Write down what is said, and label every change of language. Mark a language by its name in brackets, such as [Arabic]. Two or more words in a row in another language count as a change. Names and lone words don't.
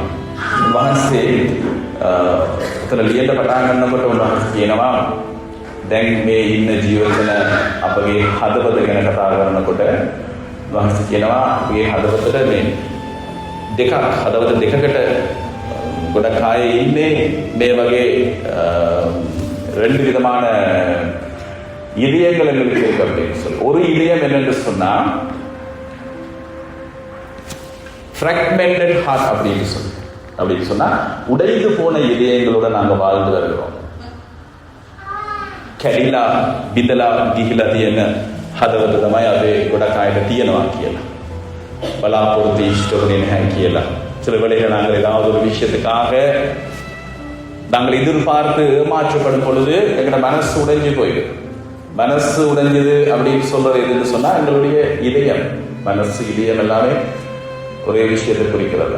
[Sinhala] වහන්සේ එතන ලියන්න පටන් ගන්නකොට උන්වහන්සේ කියනවා දැන් මේ ඉන්න ජීවිතන අපගේ හදවත ගැන කතා කරනකොට වහන්සේ කියනවා අපගේ හදවතට මේ හදවත දෙකකට ගොඩක් අය ඉන්නේ මේ වගේ [Tamil] 2 விதமான இதயங்கள் எங்களுக்கு இருக்கு அப்படின்னு சொல்லி. ஒரு இதயம் என்னன்னு சொன்னா [English] fragmented heart [Tamil] அப்படின்னு சொன்னா உடைந்து போன இதயங்களோட நாங்க வாழ்ந்து வருகிறோம். [Sinhala] කැඩිලා බිඳලා ගිහිලා තියෙන හදවත තමයි අපේ ගොඩක් අයට තියෙනවා කියලා. බලාපොරොත්තු ඉෂ්ට වෙන්නේ නැහැ කියලා. [Tamil] சில வேளைகளில் நாங்கள் ஏதாவது ஒரு விஷயத்துக்காக நாங்கள் எதிர்பார்த்து ஏமாற்றப்படும் பொழுது எங்களோட மனசு உடைஞ்சு போயிடும். மனசு உடைஞ்சது அப்படின்னு சொல்றது எதுன்னு சொன்னா எங்களுடைய இதயம், மனசு இதயம் எல்லாமே ஒரே விஷயத்தை குறிக்கிறதா.